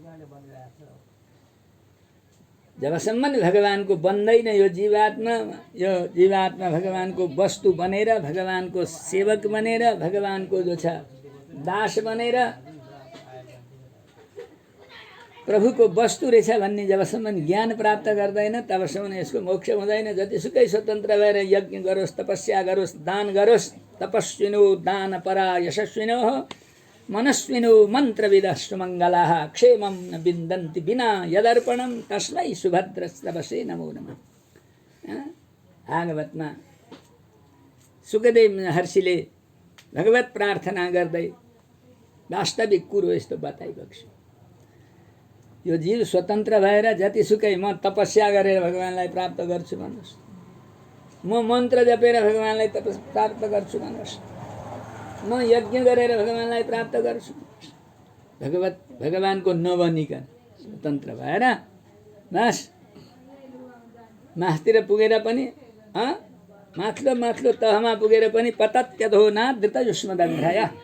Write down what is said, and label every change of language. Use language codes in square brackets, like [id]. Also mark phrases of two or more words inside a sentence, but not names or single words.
[ne] जबसम्म भगवानको बन्दैन यो जीवात्मा भगवानको वस्तु बनेर, भगवानको सेवक बनेर, भगवानको जो छ दास बनेर प्रभुको वस्तु रहेछ भन्ने जबसम्म ज्ञान प्राप्त गर्दैन तबसम्म यसको मोक्ष हुँदैन। जतिसुकै स्वतन्त्र भएर यज्ञ गरोस्, तपस्या गरोस्, दान गरोस्, [sa] तपस्विनो दान परा यशस्विनो मनस्विनो मन्त्रविदः सुमङ्गलाः क्षेमं न विन्दन्ति विना यदर्पणं तस्मै सुभद्रस्तवसे नमो नमः। [ne] भागवतमा सुखदेव महर्षिले भगवत प्रार्थना गर्दै वास्तविक कुरो यस्तो बताइबक्स्यो। यो जीव स्वतन्त्र भएर जतिसुकै म तपस्या गरेर भगवानलाई प्राप्त गर्छु भन्नुहोस्, म मन्त्र जपेर भगवानलाई प्राप्त गर्छु भन्नुहोस्, म यज्ञ गरेर भगवानलाई प्राप्त गर्छु, भगवानको नबनिकन स्वतन्त्र भएर बस मास्तिर पुगेर पनि माथिल्लो तहमा पुगेर पनि [sa] पतत्यधो नादृत युष्मदङ्घ्रय।